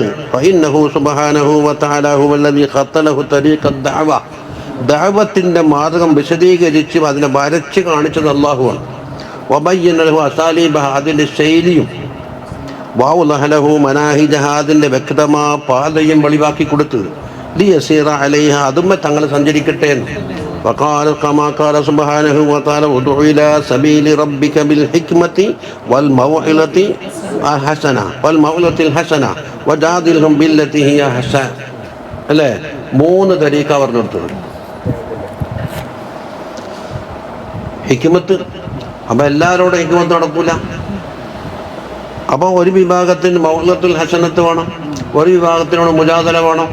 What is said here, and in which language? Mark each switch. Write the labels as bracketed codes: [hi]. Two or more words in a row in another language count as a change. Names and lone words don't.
[ar] فإنه سبحانه وتعالى هو الذي خط له طريق الدعوة, [ml] ദഅവത്തിൻ്റെ മാർഗം വിശദീകരിച്ച് അതിനെ വരച്ച് കാണിച്ചത് അല്ലാഹുവാണ്. [ar] وبين له أساليبها, [ml] അതിൻ്റെ ശൈലിയും, [ar] وأوضح له مناهجها, [ml] അതിൻ്റെ വ്യക്തമാ പാതയും വെളിവാക്കി കൊടുത്ത്. [ar] ليسير عليها, [ml] അതുമ്മ തങ്ങൾ സഞ്ചരിക്കട്ടെ എന്ന്. [ar] وقال كما قال سبحانه وتعالى ادع إلى سبيل ربك بالحكمة والموعظة الحسنة وجادلهم بالتي هي أحسن. [ml] അല്ലേ? 3 തരീഖ പറഞ്ഞു കൊടുത്തത്. ഹിക്മത്ത്. അപ്പം എല്ലാവരോടും ഹിക്മത്ത് നടക്കൂല. അപ്പോൾ ഒരു വിഭാഗത്തിന് [ar] الموعظة الحسنة [ml] വേണം, ഒരു വിഭാഗത്തിനോട് മുജാദല വേണം.